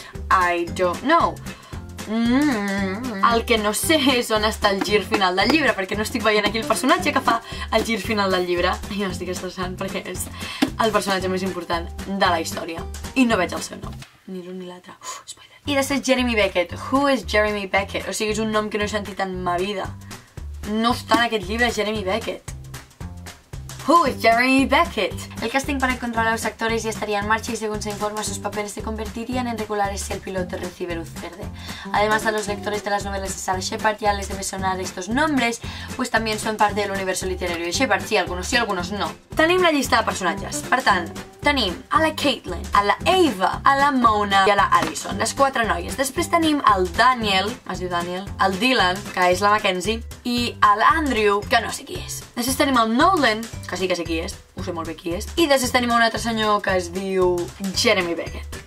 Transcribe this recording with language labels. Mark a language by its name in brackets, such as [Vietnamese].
[English] I don't know. [Catalan] El que no sé és on està el gir final del llibre, perquè no estic veient aquí el personatge que fa el gir final del llibre i m'estic estressant perquè és el personatge més important de la història i no veig el seu nom, ni l'un ni l'altre. Spoiler. I després Jeremy Beckett. [English] Who is Jeremy Beckett? [Catalan] O sigui, és un nom que no he sentit en ma vida. No està en aquest llibre Jeremy Beckett. [English] Who is Jeremy Beckett? [Spanish] El casting para encontrar a los actores ya estaría en marcha y según se informa sus papeles se convertirían en regulares si el piloto recibe luz verde. Además, a los lectores de las novelas de Sarah Shepard ya les debe sonar estos nombres, pues también son parte del universo literario de Shepard. Sí, algunos no. [Catalan] Tenim la llista de personatges. Per tant, tenim a la Caitlin, a la Ava, a la Mona i a la Allison, les 4 noies. Després tenim el Daniel, es diu Daniel, el Dylan, que és la Mackenzie, i l'Andrew, que no sé qui és. Després tenim el Nolan, que sí que sé qui és, ho sé molt bé qui és, i després tenim un altre senyor que es diu Jeremy Beckett,